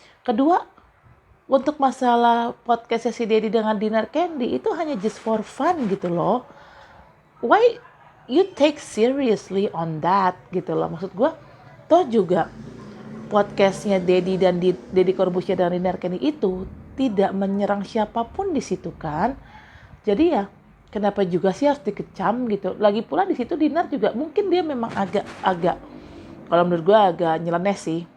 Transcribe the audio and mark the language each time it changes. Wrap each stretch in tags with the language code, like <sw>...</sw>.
<id>Kedua, untuk masalah podcastnya si Deddy dengan Dinar Candy itu hanya</id> <en>just for fun</en> <id>gitu loh.</id> <en>Why you take seriously on that</en> <id>gitu loh. Maksud gue, toh juga podcastnya Deddy dan Deddy Corbuzier dan Dinar Candy itu tidak menyerang siapapun di situ kan. Jadi ya kenapa juga sih harus dikecam gitu. Lagi pula di situ Dinar juga mungkin dia memang agak kalau menurut gue agak nyeleneh sih.</id>